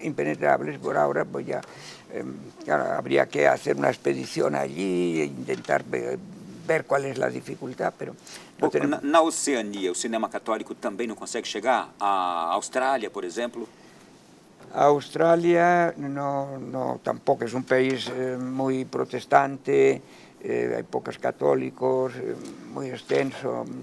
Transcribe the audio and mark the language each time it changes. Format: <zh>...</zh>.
<es>Impenetrables por ahora, pues ya claro, habría que hacer una expedición allí e intentar ver cuál es la dificultad, pero... No tenemos...</es> <pt>Na Oceania, o cinema católico também não consegue chegar? A Austrália, por exemplo?</pt> <es>Australia no, tampoco es un país muy protestante, hay pocos católicos, muy extenso.</es>